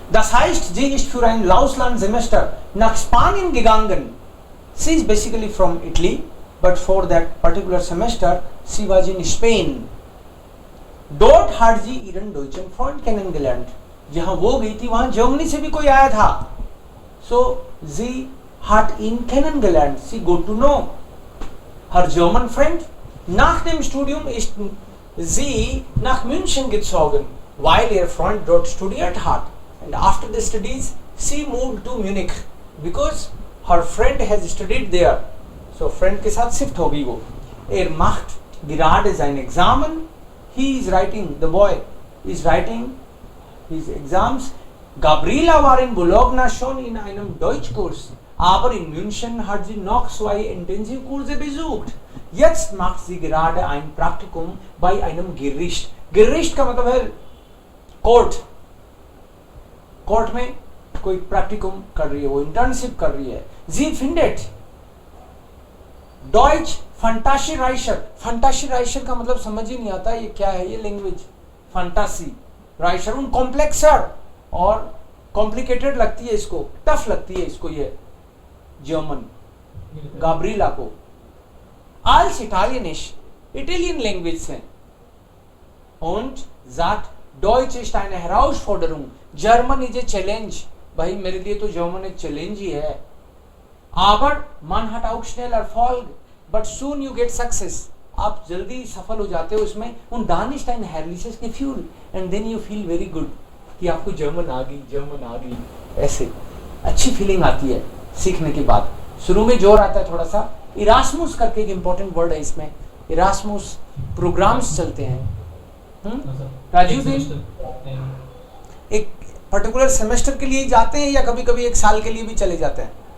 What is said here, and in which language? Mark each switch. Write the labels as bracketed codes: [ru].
[de] Das heißt, sie ist für ein Auslandssemester nach Spanien gegangen. [en] She is basically from Italy, but for that particular semester she was in Spain. [de] Dort hat sie ihren deutschen Freund kennengelernt. [hi] जहाँ वो गई थी वहाँ Germany से भी कोई आया था. [de] So sie hat ihn kennengelernt. [en] Sie got to know her German friend. [de] Nach dem Studium ist sie nach München gezogen, while ihr Freund dort studiert hat. [en] And after the studies, she moved to Munich because her friend has studied there. [hi] So friend के साथ shift हो गई वो. [de] macht gerade sein Examen. [en] He is writing, the boy is writing his exams. [de] Gabriela war in Bologna schon in einem Deutschkurs, aber in München hat sie noch 2 Intensivkurse besucht. Jetzt macht sie gerade ein Praktikum bei einem Gericht. [hi] Gericht का मतलब है court. Court में कोई practicum कर रही है, वो internship कर रही है. [de] Sie findet Deutsch Fantasiereicher. [hi] Fantasiereicher का मतलब समझ ही नहीं आता ये क्या है, ये लैंग्वेज फंटासी राइशर उन कॉम्प्लेक्सर और कॉम्प्लिकेटेड लगती है इसको, टफ लगती है इसको ये. [de] जर्मन, गाब्रिएला को als Italienisch, Italien Language sind. Und sagt, Deutsch ist eine Herausforderung, [en] German is a challenge. [hi] भाई मेरे लिए तो जर्मन एक चैलेंज ही है. [de] Aber man hat auch schnell Erfolg, [en] but soon you get success. [hi] आप जल्दी सफल हो जाते हो उसमें. [de] Und dann ist ein herrliches Gefühl [en] and then you feel very good [hi] कि आपको जर्मन आ गई. ऐसे अच्छी फीलिंग आती है सीखने के बाद. शुरू में जोर आता है थोड़ा सा. इरास्मुस करके एक इंपॉर्टेंट वर्ड है इसमें. इरास्मुस प्रोग्राम्स चलते हैं. राजीव दिन एक पर्टिकुलर सेमेस्टर के लिए जाते हैं या कभी कभी एक साल के लिए भी चले जाते हैं?